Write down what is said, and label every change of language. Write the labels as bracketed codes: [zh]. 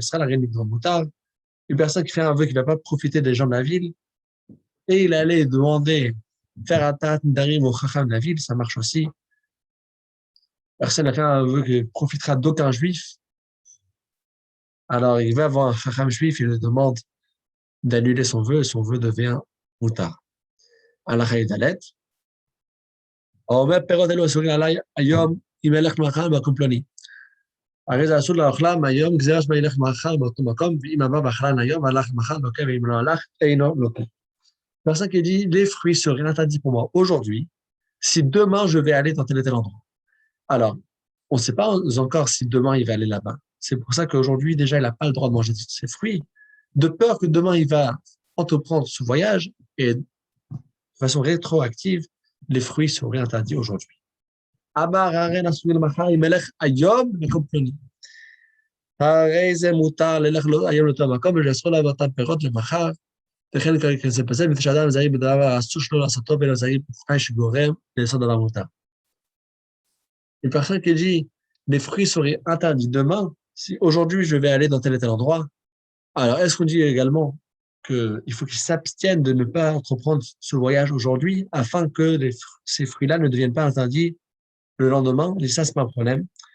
[fr] Une personne qui fait un vœu qui ne va pas profiter des gens de la ville, et il allait demander faire atat darim au chacham de la ville, ça marche aussi. Personne n'a fait un vœu qui profitera d'aucun juif. Alors il va voir un chacham juif, il lui demande d'annuler son vœu, et son vœu devient moutard. Allah Dalet. [he] אומר פירות אלו אסורים עליי היום אם אלך מחר במקום פלוני. הרי זה אסור לאוכלם היום גזירה שבה ילך מחר באותו מקום, ואם עבר באכלן היום והלך מחר לוקה, ואם לא הלך אינו לוקה. [fr] Personne qui dit les fruits seraient interdits pour moi aujourd'hui si demain je vais aller dans tel et tel endroit. Alors, on ne sait pas encore si demain il va aller là-bas. C'est pour ça qu'aujourd'hui déjà il n'a pas le droit de manger ses fruits, de peur que demain il va entreprendre ce voyage et de façon rétroactive les fruits seraient interdits aujourd'hui. [he] אמר הרי נסורים למחר אם אלך היום מקום פלוני. הרי זה מותר ללך היום לאותו מקום ולאסור לעבור אותם פירות למחר, וכן כזה פסל, מפני שאדם זהיר בדבר אסור שלו לעשותו ולא זהיר בתנאי שגורם לעשות דבר מותר. [fr] Une personne qui dit les fruits seraient interdits demain, si aujourd'hui je vais aller dans tel et tel endroit, alors est-ce qu'on dit également qu'il faut qu'il s'abstienne de ne pas entreprendre ce voyage aujourd'hui afin que ces fruits-là ne deviennent pas interdits le lendemain? Et ça, c'est pas un problème.